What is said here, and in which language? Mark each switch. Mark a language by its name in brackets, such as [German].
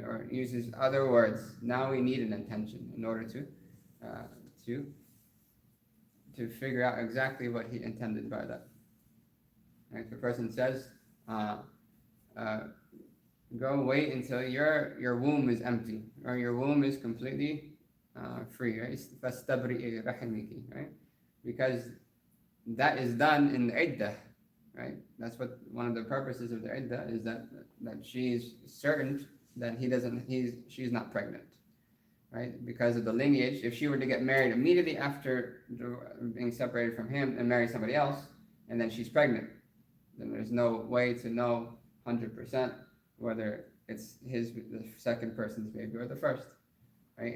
[English] Or uses other words, now we need an intention in order to figure out exactly what he intended by that. Right? If a person says, go wait until your womb is empty, or your womb is completely free, right? [Arabic] فَاسْتَبْرِئِ رَحِمِكِ, [English] right? Because that is done in the iddah, right? That's what one of the purposes of the iddah is, that she is certain that she's not pregnant, right? Because of the lineage. If she were to get married immediately after being separated from him and marry somebody else, and then she's pregnant, then there's no way to know 100% whether it's the second person's baby or the first, right?